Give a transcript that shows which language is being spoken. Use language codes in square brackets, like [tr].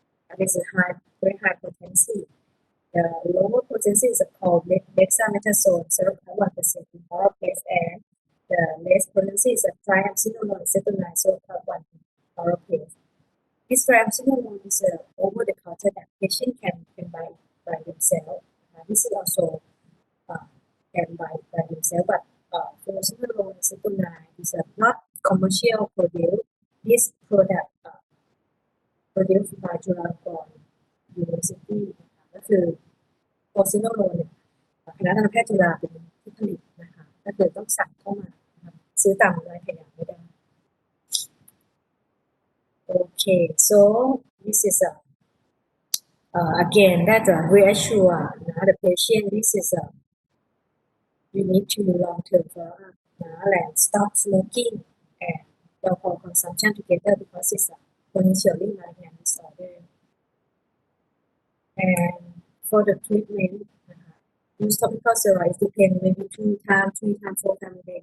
[en] And it's a very high potency. The lower potency is called dexamethasone 0.1% in oral pills, and the less potency is a triamcinolone acetonide 0.1 oral pills. This triamcinolone is over the counter that patient can buy by themselves. This is also can buy by themselves, but fluocinolone acetonide is not commercial product. This product produced by Chulalongkorn University [th] ก็คือฟลูออซิโนโลนคณะทันตแพทย์จุฬาเป็นผู้ผลิตนะคะก็คือต้องสั่งเข้ามาซื้อตามร้านขายยาไม่ได้ [en] Okay, so this is again that reassure the patient. This is you need to long-term follow up and stop smoking and alcohol consumption together because it's a potentially malignant disorder. And for the treatment, use topical steroids depend maybe 2 times, 3 times, 4 times a day.